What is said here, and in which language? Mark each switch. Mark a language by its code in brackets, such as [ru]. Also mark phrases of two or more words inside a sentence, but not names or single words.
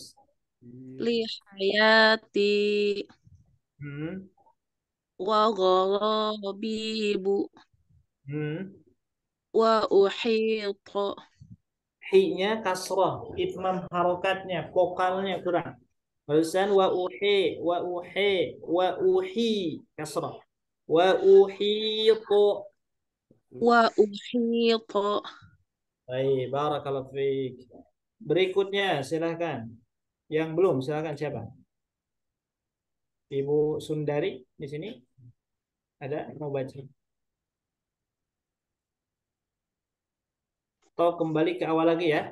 [ar] لحياتي. Hmm. وغرابيب. وأوحيت. [id] Hi-nya kasrah, itmam harokatnya, vokalnya kurang. Barusan [ar] وأوحي [id] kasrah. [ar] وأوحيت. وأوحيت. [id] Baik, [ar] بارك الله فيك. [id] Berikutnya silahkan. Yang belum silahkan siapa? Ibu Sundari di sini ada mau baca? Atau kembali ke awal lagi ya?